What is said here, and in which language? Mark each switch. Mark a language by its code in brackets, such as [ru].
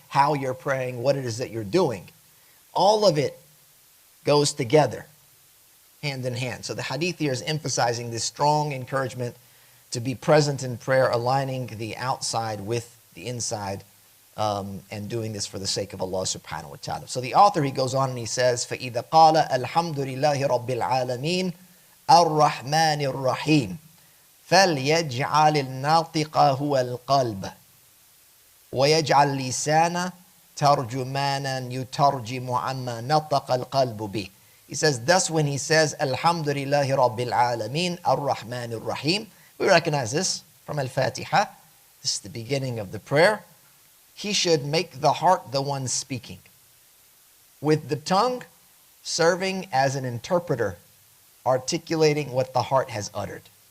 [en] How you're praying, what it is that you're doing. All of it goes together, hand in hand. So the hadith here is emphasizing this strong encouragement to be present in prayer, aligning the outside with the inside, and doing this for the sake of Allah subhanahu wa ta'ala. So the author, he goes on and he says, [ar] فَإِذَا قَالَ الْحَمْدُ لِلَّهِ رَبِّ الْعَالَمِينَ الرَّحْمَنِ الرَّحِيمِ فَلْيَجْعَلِ النَّاطِقَ هُوَ الْقَلْبَ وَيَجْعَلْ لِسَانَ تَرْجُمَانًا يُتَرْجِمُ عَمَّا نَطَقَ الْقَلْبُ بِهِ. [en] He says, thus when he says, [ar] الْحَمْدُ لِلَّهِ رَبِّ الْعَالَمِينَ الرَّحْمَنِ الرَّحِيمِ, [en] we recognize this from Al-Fatiha. This is the beginning of the prayer. He should make the heart the one speaking, with the tongue serving as an interpreter, articulating what the heart has uttered.